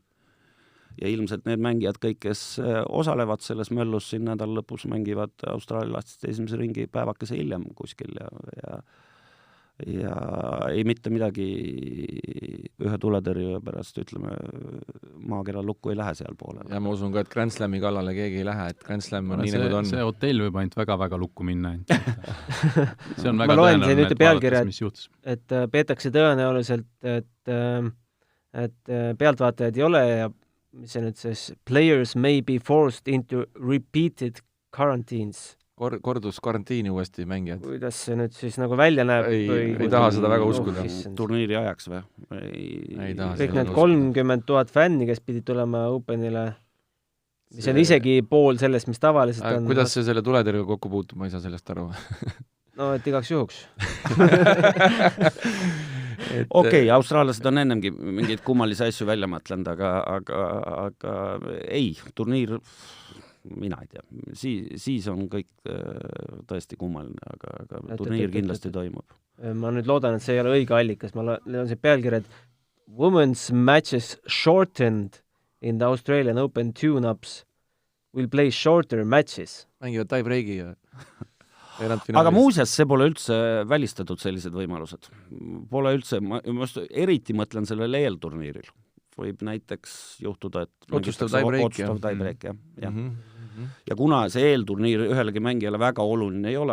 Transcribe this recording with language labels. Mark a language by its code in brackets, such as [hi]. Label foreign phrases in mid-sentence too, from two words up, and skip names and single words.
[et] Ja ilmselt need mängijad kõik, kes osalevad selles möllus siin nädal lõpus, mängivad Austraalia lastist esimese ringi päevakese hiljem kuskil ja ei mitte midagi ühe tuletõrje pärast, ütleme, maakera lukku ei lähe seal poole. Ja ma usun ka, et Grand Slami kallale keegi ei lähe, et Grand Slam on nii nagu ta on. See hotell võib ainult väga-väga lukku minna. See on väga ma loen siin nüüd pealkirja, et peetakse tõenäoliselt, et pealtvaatajaid ei ole ja mis see nüüd siis, [en] players may be forced into repeated quarantines. [et] Kordus karantiini uuesti mängijad. Kuidas see nüüd siis nagu välja näeb? Ei taha seda väga uskuda. Turniiri ajaks või? Ei taha kõik need 30 000 fänni, kes pidid tulema Openile, mis on isegi pool sellest, mis tavaliselt on. Kuidas see selle tuletõrjega kokku puutub, ma ei saa sellest aru. No, et igaks juhuks. Okei, austraallased on ennemgi mingeid kummalisi asju välja mõtlenud, aga ei, turniir, mina ei tea, siis on kõik tõesti kummaline, aga turniir kindlasti toimub. Ma nüüd loodan, et see ei ole õige allikas, ma loen see pealkirjad [en] Women's matches shortened in the Australian Open tune-ups will play shorter matches. [et] Mängivad tie-breaki ja aga muuseas, see pole üldse välistatud sellised võimalused. Pole üldse, ma eriti mõtlen sellele eelturniiril. Võib näiteks juhtuda, et otsustav tiebreak, jah. Ja kuna see eelturniir ühelegi mängijale väga oluline ei ole.